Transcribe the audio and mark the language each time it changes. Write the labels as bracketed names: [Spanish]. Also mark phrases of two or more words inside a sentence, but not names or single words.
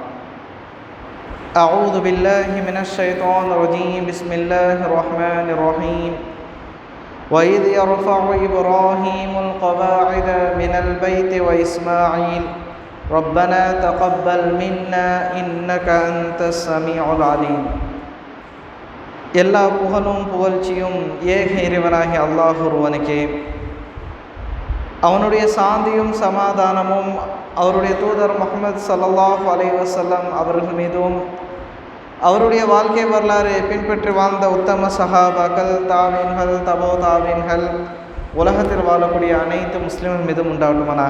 [Arabic] أعوذ بالله من الشيطان الرجيم. بسم الله الرحمن الرحيم. وإذ يرفع إبراهيم القواعد من البيت وإسماعيل ربنا تقبل منا إنك أنت السميع العليم. [Tamil] எல்லா புகழும் புகழ்ச்சியும் ஏக இறைவனாகிய அல்லாஹ் ஒருவனுக்கே. அவனுடைய சாந்தியும் சமாதானமும் அவருடைய தூதர் முஹம்மது [Arabic] صلى الله عليه وسلم [Tamil] அவர்கள் மீதும், அவருடைய வாழ்க்கை வரலாறு பின்பற்றி வாழ்ந்த உத்தம சஹாபாக்கள், தாவீன்கள், தபோ தாவீன்கள், உலகத்தில் வாழக்கூடிய அனைத்து முஸ்லிம்கள் மீதும் உண்டாகுமானாக.